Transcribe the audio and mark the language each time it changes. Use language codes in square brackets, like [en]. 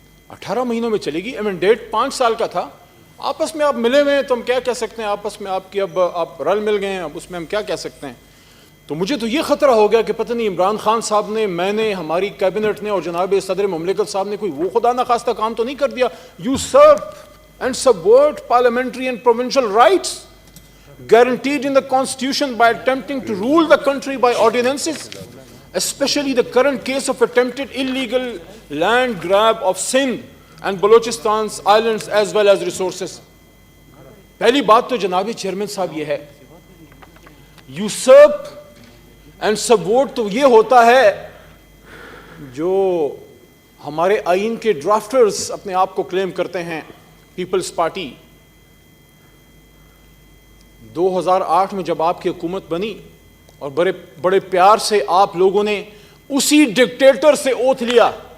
[ur] 18 مہینوں میں چلے گی. ڈیٹ 5 سال کا تھا. آپس میں آپ ملے ہوئے ہیں تو ہم کیا کہہ سکتے ہیں، آپس میں آپ کی اب آپ رل مل گئے ہیں، اب اس میں ہم کیا کہہ سکتے ہیں. تو مجھے تو یہ خطرہ ہو گیا کہ پتہ نہیں عمران خان صاحب نے، میں نے، ہماری کیبنٹ نے اور جناب صدر مملکت صاحب نے کوئی وہ خدا نخواستہ کام تو نہیں کر دیا. [en] usurp and subvert parliamentary and provincial rights guaranteed in the constitution by attempting to rule the country by ordinances, especially the current case of attempted illegal land grab of Sindh and Balochistan's islands as well as resources. [ur] پہلی بات تو جناب chairman صاحب یہ ہے، [en] usurp and subvert [ur] تو یہ ہوتا ہے جو ہمارے آئین کے ڈرافٹرز اپنے آپ کو کلیم کرتے ہیں. پیپلز پارٹی 2008 میں جب آپ کی حکومت بنی اور بڑے پیار سے آپ لوگوں نے اسی ڈکٹیٹر سے اوتھ لیا.